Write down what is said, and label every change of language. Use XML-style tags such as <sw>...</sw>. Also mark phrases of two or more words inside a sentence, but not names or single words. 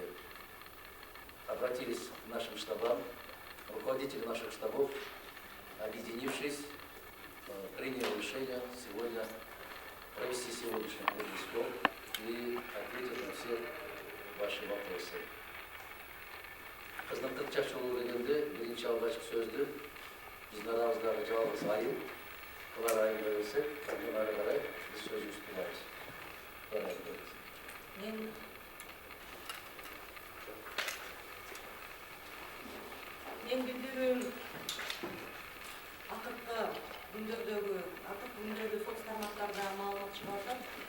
<ru>Обратились к нашим штабам, руководители наших штабов, объединившись, приняли решение сегодня провести сегодняшний круглый стол и ответить на все ваши вопросы.</ru> <ky>Кызматтык чарчоолуу дегенде биринчи алгачкы сөздү биздин арабыздагы жалгыз айыл кылар айылга берсек, андан ары карай биз сөзүбүздү кылабыз. Мен билдирүүм акыркы күндөрдөгү соц тармактарда маалымат чыгып атат.</ky>